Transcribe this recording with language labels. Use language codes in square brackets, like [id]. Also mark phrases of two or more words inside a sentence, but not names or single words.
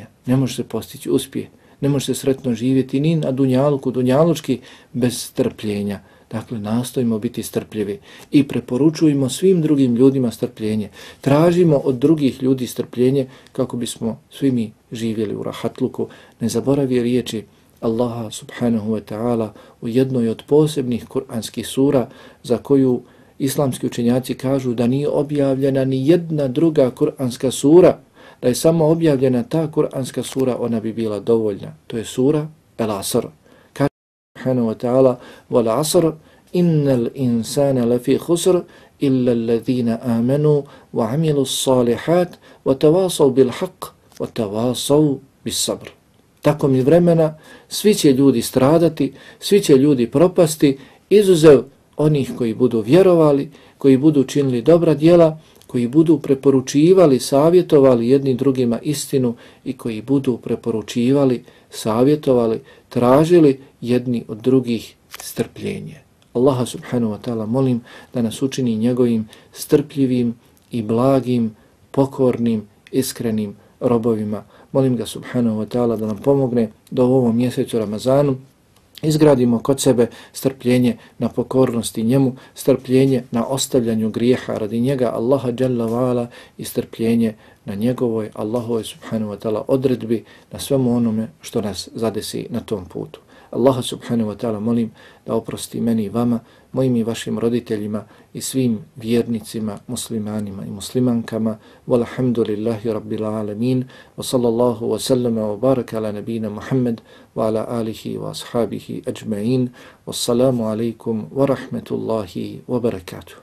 [bs] Ne može se postići uspjeh, ne može se sretno živjeti ni na dunjalučki bez strpljenja. Dakle, nastojimo biti strpljivi i preporučujemo svim drugim ljudima strpljenje. Tražimo od drugih ljudi strpljenje kako bismo svi mi živjeli u rahatluku. Ne zaboravi riječi Allaha [ar] سبحانه وتعالى [bs] u jednoj od posebnih kuranskih sura za koju islamski učenjaci kažu da nije objavljena ni jedna druga kuranska sura, da je samo objavljena ta kuranska sura, ona bi bila dovoljna. To je sura El-Asr. Kaže [ar] سبحانه وتعالى وَالْعَصْرِ إِنَّ الْإِنسَانَ لَفِي خُسْرِ إِلَّا الَّذِينَ آمَنُوا وَعَمِلُوا الصَّالِحَاتِ وَتَوَاصَوْا بِالْحَقِّ وَتَوَاصَوْا بِالصَّبْرِ. [bs] Tako mi vremena, svi će ljudi stradati, svi će ljudi propasti, izuzev onih koji budu vjerovali, koji budu činili dobra djela, koji budu preporučivali, savjetovali jedni drugima istinu i koji budu preporučivali, savjetovali, tražili jedni od drugih strpljenje. Allaha [ar] سبحانه وتعالى [bs] molim da nas učini njegovim strpljivim i blagim, pokornim, iskrenim robovima. Molim ga [ar] سبحانه وتعالى [bs] da nam pomogne da u ovom mjesecu Ramazanu izgradimo kod sebe strpljenje na pokornosti njemu, strpljenje na ostavljanju grijeha radi njega Allaha [ar] جل وعلا [bs] i strpljenje na njegovoj Allahovoj [ar] سبحانه وتعالى [bs] odredbi, na svemu onome što nas zadesi na tom putu. Allaha [ar] سبحانه وتعالى [bs] molim da oprosti meni i vama, mojim i vašim roditeljima i svim vjernicima, muslimanima i muslimankama. [ar] والحمد لله رب العالمين. وصلى الله وسلم وبارك على نبينا محمد وعلى آله وأصحابه أجمعين. والسلام عليكم ورحمة الله وبركاته.